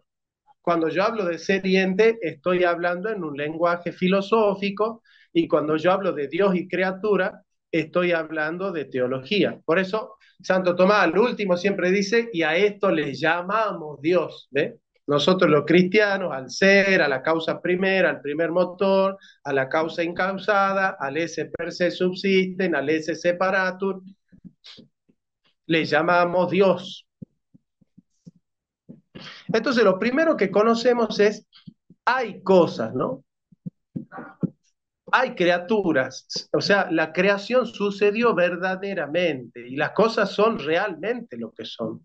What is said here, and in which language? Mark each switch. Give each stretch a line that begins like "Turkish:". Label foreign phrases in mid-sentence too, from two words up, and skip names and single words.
Spanish: Cuando yo hablo de ser y ente, estoy hablando en un lenguaje filosófico, y cuando yo hablo de Dios y criatura, estoy hablando de teología. Por eso, Santo Tomás al último siempre dice, y a esto le llamamos Dios, ¿ve? Nosotros los cristianos, al ser, a la causa primera, al primer motor, a la causa incausada, al
Latin: esse per se subsisten,
Spanish: al
Latin: esse separatur,
Spanish: le llamamos Dios. Entonces, lo primero que conocemos es, hay cosas, ¿no? Hay criaturas, o sea, la creación sucedió verdaderamente y las cosas son realmente lo que son.